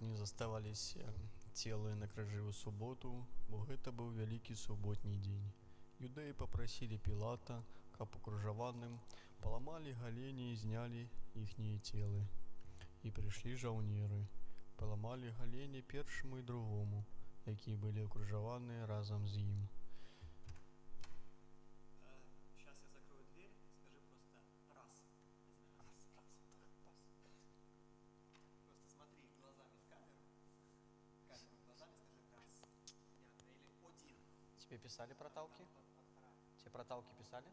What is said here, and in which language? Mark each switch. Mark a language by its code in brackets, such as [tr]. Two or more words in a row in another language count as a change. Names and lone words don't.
[be] не заставались целые на крыжы ў суботу, бо гэта быў вялікі суботні дзень. Юдэі папрасілі Пілата, каб укрыжаваным паламалі галені і знялі іхнія целы. І прыйшлі жаўнеры, паламалі галені першаму і другому, якія былі укрыжаваныя разам з ім. [ru] Сейчас я закрою дверь, скажи просто раз. Просто смотри глазами в камеру. Камеру глазами скажи раз. Понятно. Или один. Тебе писали проталки? Тебе проталки писали?